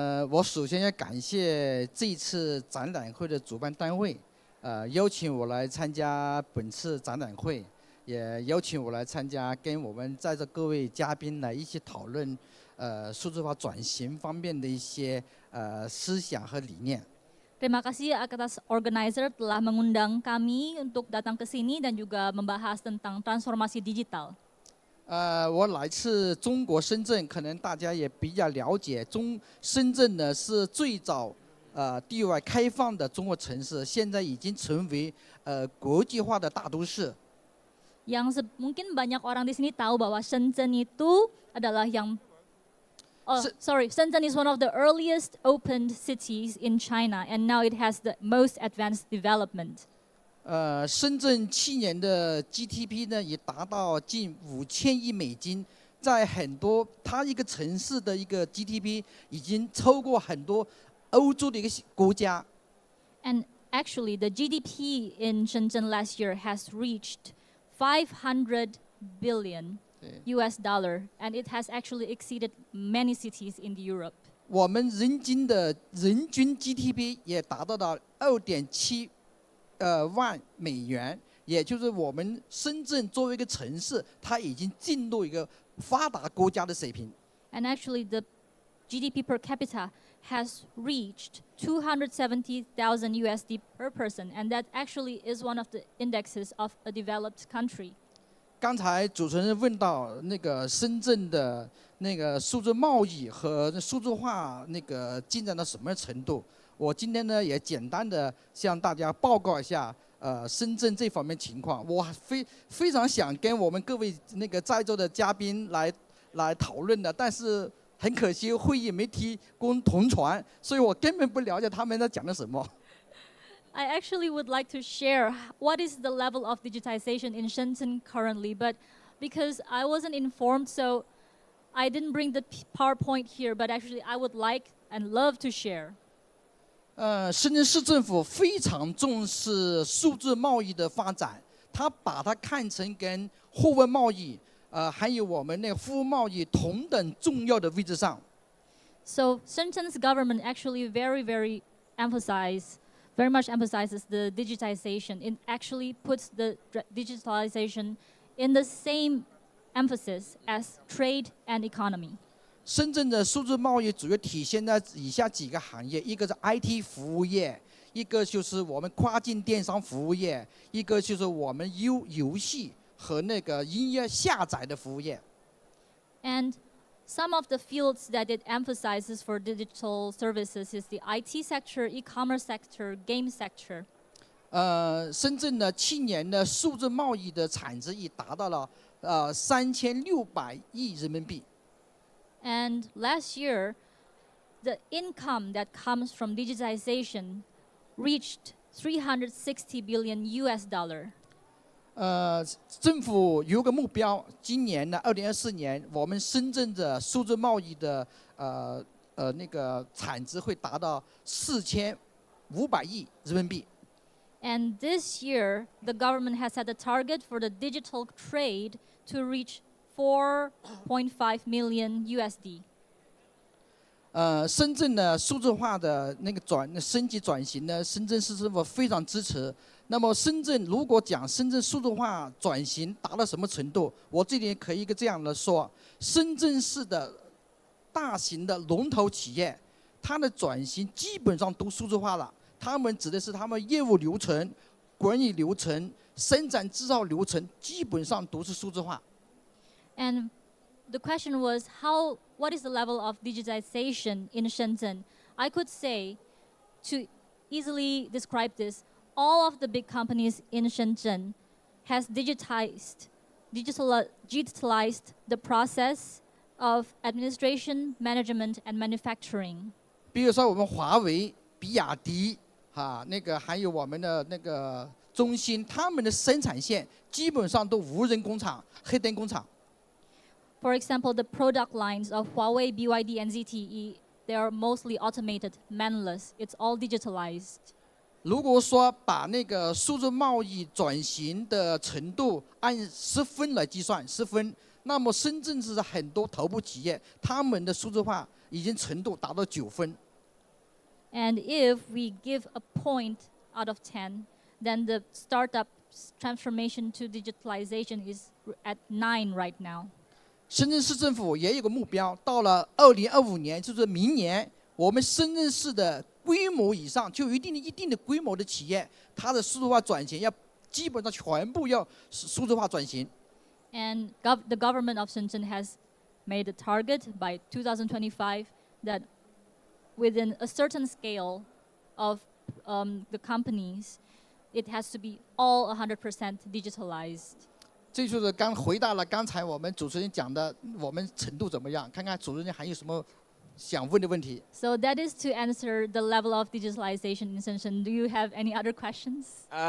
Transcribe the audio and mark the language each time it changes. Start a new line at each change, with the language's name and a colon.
Chinese: 我首先要感谢这一次展览会的主办单位，邀请我来参加本次展览会，也邀请我来参加，跟我们在座各位嘉宾来一起讨论，数字化转型方面的一些思想和理念。
Indonesian: Terima kasih atas organizer telah mengundang kami untuk datang ke sini dan juga membahas tentang transformasi digital.
Chinese: 我来自中国深圳，可能大家也比较了解，深圳呢是最早对外开放的中国城市，现在已经成为国际化的大都市。
Indonesian: Mungkin banyak orang di sini tahu bahwa Shenzhen itu adalah
English: Shenzhen is one of the earliest opened cities in China, and now it has the most advanced development.
Chinese: 深圳去年的 GDP 呢也达到近5000亿美金，在很多它一个城市的一个 GDP 已经超过很多欧洲的一个国家。
English: And actually, the GDP in Shenzhen last year has reached 500 billion US dollar, and it has actually exceeded many cities in Europe.
Chinese: 我们人均 GDP 也达到了2.7万美元，也就是我们深圳作为一个城市，它已经进入一个发达国家的水平。
English: And actually, the GDP per capita has reached 270,000 USD per person, and that actually is one of the indexes of a developed country.
Chinese: 刚才主持人问到那个深圳的那个数字贸易和数字化那个进展到什么程度？我今天呢也简单的向大家报告一下深圳这方面情况。我非常想跟我们各位那个在座的嘉宾来讨论的，但是很可惜会议没提供同传，所以我根本不了解他们在讲的什么。
English: I actually would like to share what is the level of digitization in Shenzhen currently, but because I wasn't informed, so I didn't bring the PowerPoint here, but actually I would like and love to share.
Chinese: 深圳市政府非常重视数字贸易的发展，他把它看成跟货物贸易，还有我们那个服务贸易同等重要的位置上。
English: So Shenzhen's government actually very much emphasizes the digitization. It actually puts the digitalization in the same emphasis as trade and economy.
Chinese: 深圳的数字贸易主要体现在以下几个行业，一个是 IT 服务业，一个就是我们跨境电商服务业，一个就是我们游戏和那个音乐下载的服务业。
English: And some of the fields that it emphasizes for digital services is the IT sector, e-commerce sector, game sector.
Chinese: 深圳呢，去年的数字贸易的产值已达到了3600亿人民币。
English: And last year, the income that comes from digitization reached 360 billion US dollar.
Chinese: 政府有个目标，今年呢，2024年，我们深圳的数字贸易的那个产值会达到4500亿人民币。
English: And this year, the government has set a target for the digital trade to reach 4.5 million USD.
Chinese: 深圳的数字化的那个升级转型呢，深圳市政府非常支持。那么深圳如果讲深圳数字化转型达到什么程度，我这里可以这样的说，深圳市的大型的龙头企业，它的转型基本上都数字化了。他们指的是他们业务流程、管理流程、生产制造流程，基本上都是数字化。
English: And the question was, what is the level of digitization in Shenzhen? I could say, to easily describe this, all of the big companies in Shenzhen has digitalized the process of administration, management, and manufacturing.
Chinese: 比如说我们华为、比亚迪，那个还有我们的那个中兴，他们的生产线基本上都无人工厂、黑灯工厂。
English: For example, the product lines of Huawei, BYD, and ZTE, they are mostly automated, manless. It's all digitalized.
Chinese: 如果说把那个数字贸易转型的程度按10分来计算，10分，那么深圳市的很多头部企业，他们的数字化已经程度达到9分。
English: And if we give a point out of 10, then the startup's transformation to digitalization is at 9 right now.
Chinese: 深圳市政府也有个目标，到了2025年，就是明年，我们深圳市的规模以上，就有一定的规模的企业，它的数字化转型要基本上全部要数字化转型。
English: And the government of Shenzhen has made a target by 2025 that within a certain scale of the companies, it has to be all 100% digitalized.
Chinese: 这就是刚回答了刚才我们主持人讲的，我们程度怎么样？看看主持人还有什么想问的问题。
English: So that is to answer the level of digitalization in Shenzhen. Do you have any other questions?